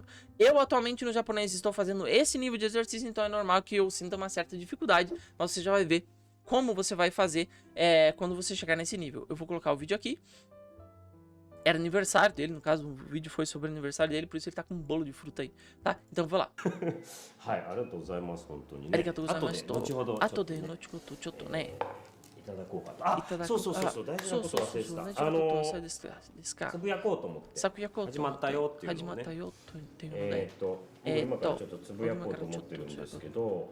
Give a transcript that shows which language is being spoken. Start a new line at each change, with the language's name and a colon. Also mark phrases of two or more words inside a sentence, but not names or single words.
Portuguese: Eu atualmente no japonês estou fazendo esse nível de exercício, então é normal que eu sinta uma certa dificuldade, mas você já vai ver como você vai fazer quando você chegar nesse nível. Eu vou colocar o vídeo aqui. Era aniversário dele, no caso o vídeo foi sobre o aniversário dele, por isso ele tá com um bolo de fruta aí, tá? Então vou lá.
Japanese: ありがとうございます。あとで、のちこと、ちょっと, né? いただこうかと。あ、そうそうそうそう、大事なこと忘れてた。つぶやこうと思って。始まったよっていうのをね。今からちょっとつぶやこうと思ってるんですけど。